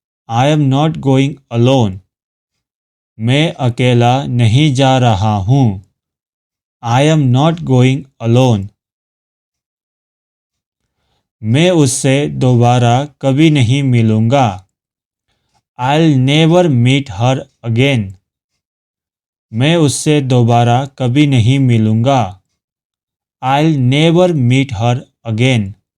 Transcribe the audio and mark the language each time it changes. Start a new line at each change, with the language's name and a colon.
English: I am not going alone.
Hindi: मैं अकेला नहीं जा रहा हूँ।
English: I am not going alone.
Hindi: मैं उससे दोबारा कभी नहीं मिलूँगा।
English: I'll never meet her again.
Hindi: मैं उससे दोबारा कभी नहीं मिलूँगा।
English: I'll never meet her again.